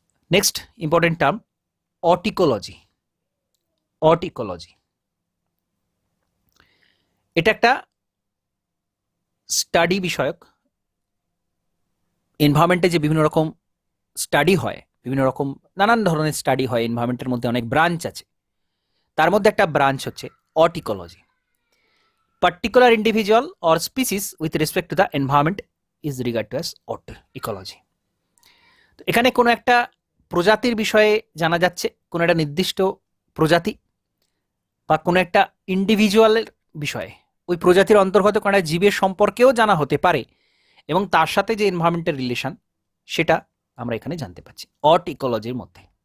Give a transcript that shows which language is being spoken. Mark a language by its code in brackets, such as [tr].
[bn] Next important term অটিকোলজি। অটিকোলজি এটা একটা study বিষয়ক। এনভায়রনমেন্টে যে বিভিন্ন রকম স্টাডি হয়, বিভিন্ন রকম নানান ধরনের স্টাডি হয়, এনভায়রনমেন্টের মধ্যে অনেক ব্রাঞ্চ আছে, তার মধ্যে একটা ব্রাঞ্চ হচ্ছে অটিকোলজি। [en] particular individual or species with respect to the environment is regarded to as ot ecology. [bn] তো এখানে কোনো একটা প্রজাতির বিষয়ে জানা যাচ্ছে, কোনো একটা নির্দিষ্ট প্রজাতি বা কোনো একটা ইন্ডিভিজুয়ালের বিষয়ে, ওই প্রজাতির অন্তর্গত কোনো একটা জীবের সম্পর্কেও জানা হতে পারে, এবং তার সাথে যে এনভায়রনমেন্টের রিলেশন সেটা আমরা এখানে জানতে পারছি অট ইকোলজির মধ্যে।